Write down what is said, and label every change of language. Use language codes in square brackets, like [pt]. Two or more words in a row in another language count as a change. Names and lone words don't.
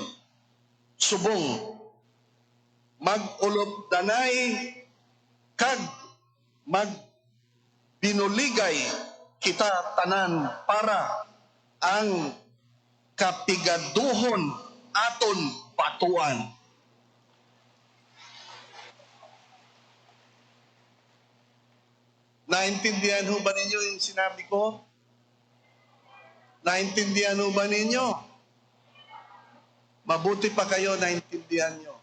[hil] Subong mag-ulog danay kag binuligay kita tanan para ang kapigaduhon aton batuan. [tl] Naintindihan ho ba ninyo yung sinabi ko? Naintindihan ho ba ninyo? Mabuti pa kayo naintindihan nyo.